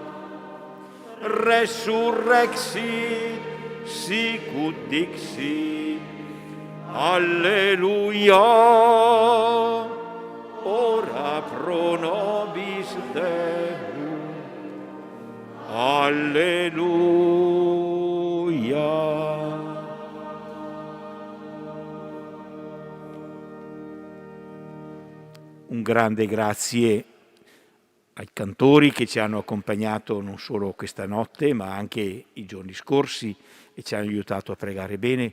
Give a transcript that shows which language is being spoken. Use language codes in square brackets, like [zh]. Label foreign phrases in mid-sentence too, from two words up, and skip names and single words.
[la] Resurrexit, sicut dixit, alleluia. Ora pro nobis Deum, alleluia. [it] Un grande grazie ai cantori che ci hanno accompagnato non solo questa notte, ma anche i giorni scorsi e ci hanno aiutato a pregare bene.